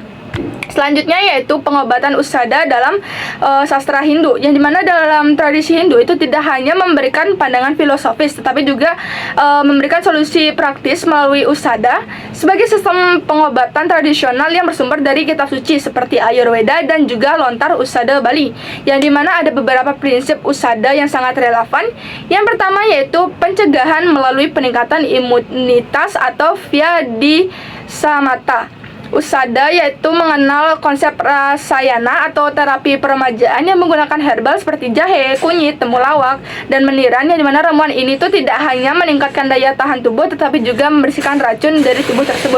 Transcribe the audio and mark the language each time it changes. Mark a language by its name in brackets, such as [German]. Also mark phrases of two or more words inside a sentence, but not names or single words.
[Indonesian] Selanjutnya yaitu pengobatan usada dalam sastra Hindu, yang dimana dalam tradisi Hindu itu tidak hanya memberikan pandangan filosofis, tetapi juga memberikan solusi praktis melalui usada sebagai sistem pengobatan tradisional yang bersumber dari kitab suci seperti Ayurveda dan juga lontar usada Bali, yang dimana ada beberapa prinsip usada yang sangat relevan. Yang pertama yaitu pencegahan melalui peningkatan imunitas atau via di samata. Usada yaitu mengenal konsep rasayana atau terapi peremajaan yang menggunakan herbal seperti jahe, kunyit, temulawak, dan meniran, yang dimana ramuan ini tuh tidak hanya meningkatkan daya tahan tubuh tetapi juga membersihkan racun dari tubuh tersebut.